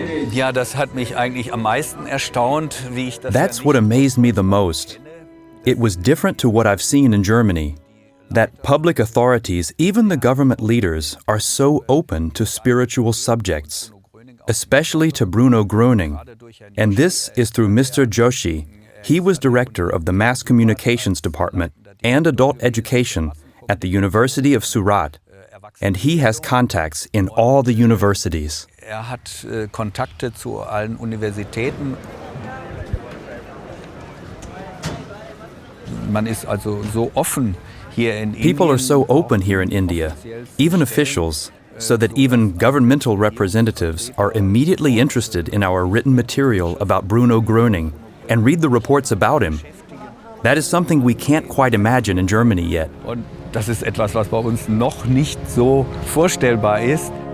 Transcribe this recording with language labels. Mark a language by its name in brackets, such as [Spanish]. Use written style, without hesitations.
[German] Ja, das hat mich eigentlich am meisten erstaunt, wie ich das. [English] That's what amazed me the most. It was different to what I've seen in Germany. That public authorities, even the government leaders, are so open to spiritual subjects, especially to Bruno Gröning. And this is through Mr. Joshi. He was director of the Mass Communications Department and Adult Education at the University of Surat. And he has contacts in all the universities. [German] Hat Kontakte zu allen Universitäten. Man ist also so offen hier in Indien. [English] People are so open here in India, even officials, so that even governmental representatives are immediately interested in our written material about Bruno Gröning and read the reports about him. That is something we can't quite imagine in Germany yet. [German] Und das ist etwas, was bei uns noch nicht so vorstellbar ist.